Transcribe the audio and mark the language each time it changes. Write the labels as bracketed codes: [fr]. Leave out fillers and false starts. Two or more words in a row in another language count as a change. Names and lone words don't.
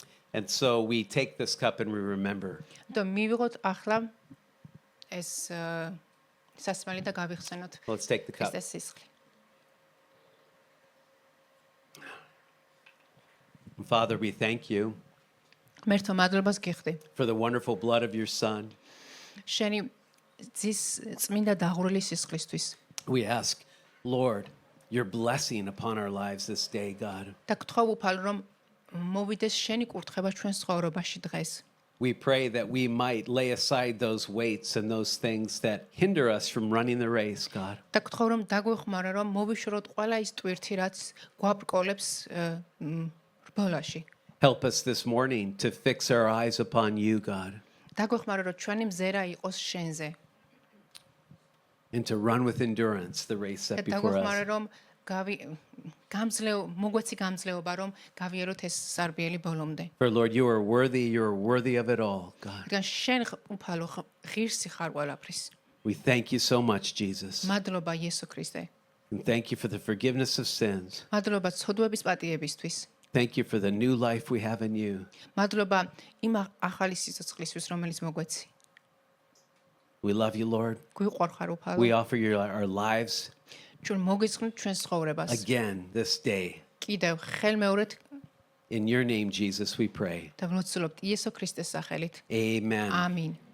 [en] And so we take this cup and we remember. [ka] ამიტომ მივიღოთ ახლა ეს სასმელი და გავიხსენოთ [en] Let's take the cup. [ka] ქრისტეს სისხლი. [en] Father, we thank you [ka] მერთო მადლობას გიხდი. [en] for the wonderful blood of your Son. [ka] შენი ძის წმინდა დაღვრილი სისხლისთვის. [en] We ask, Lord, your blessing upon our lives this day, God. [ka] და გთხოვ უფალ, რომ მოვიდეს შენი კურთხება ჩვენ ცხოვრებაში დღეს. [en] We pray that we might lay aside those weights and those things that hinder us from running the race, God. [ka] და გთხოვ, რომ დაგვეხმარა, რომ მოვიშოროთ ყველა ის ტვირთი, რაც გვაბრკოლებს რბოლაში. [en] Help us this morning to fix our eyes upon you, God, [ka] დაგვეხმარა, რომ ჩვენი მზერა იყოს შენზე. [en] and to run with endurance the race [ka] და [en] set before [ka] დაგვეხმარა, [en] us. [ka] რომ მოგვეცი გამძლეობა, რომ გავიაროთ ეს სარბიელი ბოლომდე. [en] For Lord, you are worthy of it all, God. [ka] რადგან შენ უფალო ღირსი ხარ ყველაფრის. [en] We thank you so much, Jesus. [ka] მადლობა იესო ქრისტე. [en] And thank you for the forgiveness of sins. [ka] მადლობა ცოდვების პატიებისთვის. [en] Thank you for the new life we have in you. [ka] მადლობა იმ ახალი სიცოცხლისთვის, რომელიც მოგვეცი. [en] We love you, Lord. [ka] გვიყვარ ხარ უფალო. [en] We offer you our lives [ka] ჩვენ მოგისხმით ჩვენს ცხოვრებას. [en] again this day. [ka] კიდევ ხელმეორედ [en] In your name, Jesus, we pray. [ka] და ვნოცულობთ იესო ქრისტეს სახელით. [en] Amen. [ka] ამინ.